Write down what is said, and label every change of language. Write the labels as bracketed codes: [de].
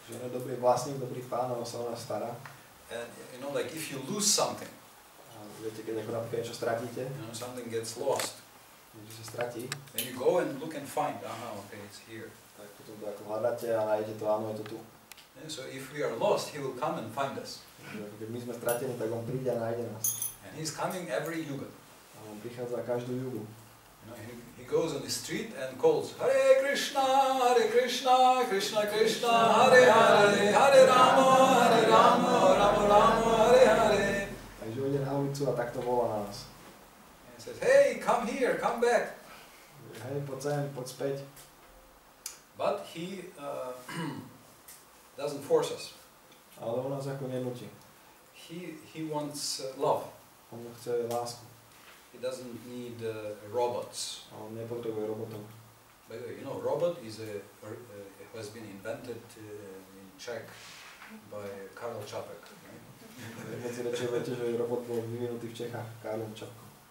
[sk] Že on je dobrý vlastník, dobrý pán, on sa o nás stará. [en] And like if you lose something, [sk] A viete, keď napríklad niečo stratíte, [en] something gets lost, [sk] niečo sa stratí, [en] then you go and look and find, okay, it's here. [sk] tak potom to ako hľadáte a nájdete to, áno, je to tu. [en] And so if we are lost, he will come and find us. [sk] Keď my sme stratení, tak on príde a nájde nás. [en] And he's coming every yuga. [sk] A On prichádza každú jugu. [en] You know, he goes on the street and calls Hare Krišna, Krishna Krishna, Hare Hare, Hare Rama, Rama Rama, Hare Hare. [sk] Takže ide na ulicu a takto volá na nás. [en] And he says, hey, come here, come back. [sk] Hej, poď sem, poď späť. [en] But he doesn't force us. [sk] Ale on nás ako nenúti. [en] He wants love. [sk] On chce lásku. [en] He doesn't need robots. [sk] A on nepotrebuje robotov. [en] By the way, you know, robot has been invented in Czech by Karel Čapek. Right? [sk] Medzi rečou viete, že robot bol vyvinutý v Čechách Karlom Čapkom.